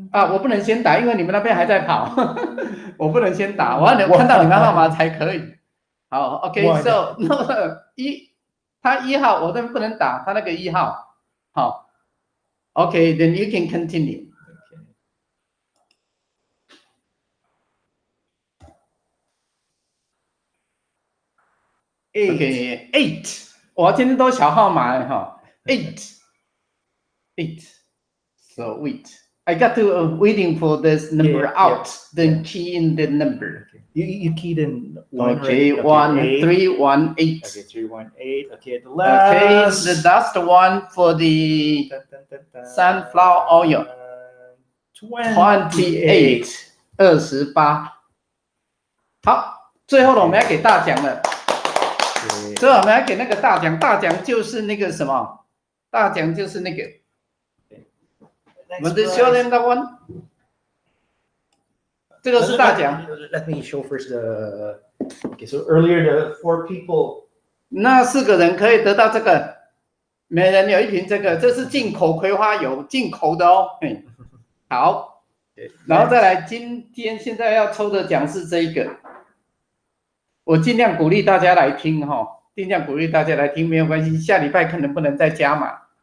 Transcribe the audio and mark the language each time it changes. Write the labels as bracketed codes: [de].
[zh] 我不能先打，因为你们那边还在跑，我不能先打，我要看到你们号码才可以。好 ，OK，So 那么他1号，我这边不能打，他那个1号，好。 [en] Okay, then you can continue. [zh] Okay, 8. 我今天都小号码8. [en] So wait. I got to waiting for this number out. Then key in the number. You keyed in 1. Okay, 1318. Okay, 318. Okay, the last. Okay, the last one for the sunflower oil. 28. 28. [zh] 好，最后呢，我们要给大奖了。最后我们要给那个大奖，大奖就是那个什么？大奖就是那个。我们的 [en] show them that one。 [zh] 这个是大奖。 [en] Let me show first the. Okay, so earlier the 4 people. [zh] 那4个人可以得到这个，每人有1瓶这个，这是进口葵花油，进口的哦。好，然后再来，今天现在要抽的奖是这一个，我尽量鼓励大家来听尽量鼓励大家来听，没有关系，下礼拜看能不能再加码。